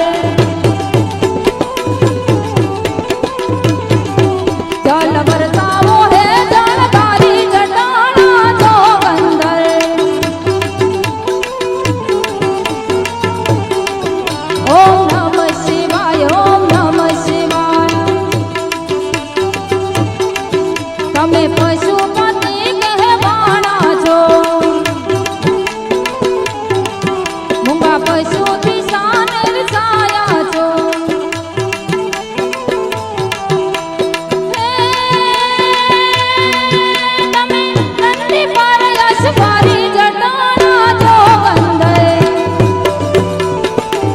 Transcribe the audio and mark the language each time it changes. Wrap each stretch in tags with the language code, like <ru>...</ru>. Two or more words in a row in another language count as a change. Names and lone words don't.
<gu>જલ બરસાવો હે જલધારી જટાના જોગંદર</gu> <sa>ओम नमः शिवाय ओम नमः शिवाय</sa> <gu>તમે પશુપતિ કહેવાના છો મૂંગા પશુથી શાન વિસાયા છો તમે નંદી પર યશ ભારી જટાના જોગંદર</gu>